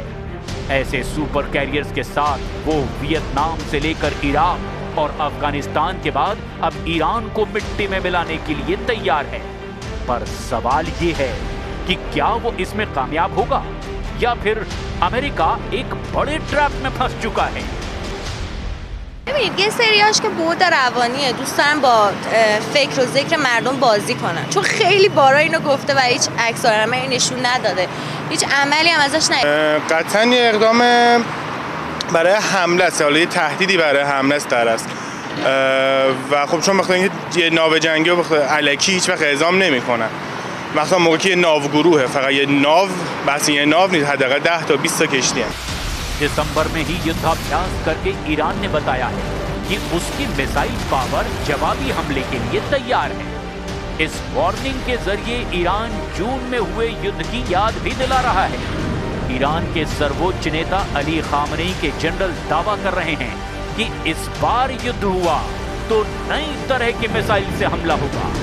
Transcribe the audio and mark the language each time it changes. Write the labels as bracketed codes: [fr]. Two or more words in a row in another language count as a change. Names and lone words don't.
[hi] ऐसे सुपर कैरियर्स के साथ वो वियतनाम से लेकर इराक और अफगानिस्तान के बाद अब ईरान को मिट्टी में मिलाने के लिए तैयार है। पर सवाल ये है कि क्या वो इसमें कामयाब होगा या फिर अमेरिका एक बड़े ट्रैप में फंस चुका है। [fa] ببینید یه سریاش که بود روانیه، دوست دارن با فکر و ذکر مردم بازی کنن، چون خیلی بارا اینو گفته و هیچ عکس‌العملی نشون نداده، هیچ عملی هم ازش ندیدیم. قطعاً یه اقدام برای حمله است، حالا یه تهدیدی برای حمله است در است و خب چون مثلا یه ناو جنگی و الکی هیچ وقت اعزام نمی‌کنن، مثلا موقعی که ناو گروهه، فقط یه ناو، بس یه ناو نیست، حداقل 10 تا 20 تا کشتی हैं। [hi] दिसंबर में ही युद्धाभ्यास करके ईरान ने बताया है कि उसकी मिसाइल पावर जवाबी हमले के लिए तैयार है। इस वार्निंग के जरिए ईरान जून में हुए युद्ध की याद भी दिला रहा है। ईरान के सर्वोच्च नेता अली खामनेई के जनरल दावा कर रहे हैं कि इस बार युद्ध हुआ तो नई तरह की मिसाइल से हमला होगा।